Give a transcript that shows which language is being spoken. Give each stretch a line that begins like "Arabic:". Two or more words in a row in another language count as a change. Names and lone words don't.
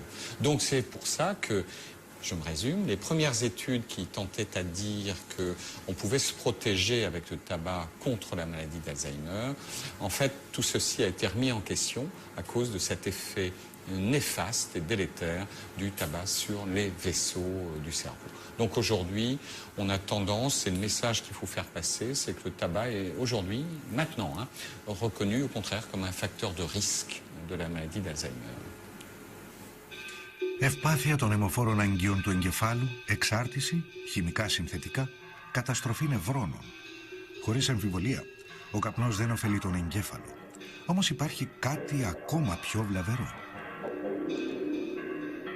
French: Donc c'est pour ça que, je me résume, les premières études qui tentaient à dire qu'on pouvait se protéger avec le tabac contre la maladie d'Alzheimer, en fait tout ceci a été remis en question à cause de cet effet néfaste et délétère du tabac sur les vaisseaux du cerveau. Donc aujourd'hui, on a tendance, c'est le message qu'il faut faire passer, c'est que le tabac est aujourd'hui, maintenant, reconnu au contraire comme un facteur de risque de la maladie d'Alzheimer.
Greek: Ευπάθεια των αιμοφόρων αγγείων του εγκεφάλου, εξάρτηση, χημικά συνθετικά, καταστροφή νευρώνων. Χωρίς αμφιβολία, ο καπνός δεν ωφελεί τον εγκέφαλο. Όμως υπάρχει κάτι ακόμα πιο βλαβερό.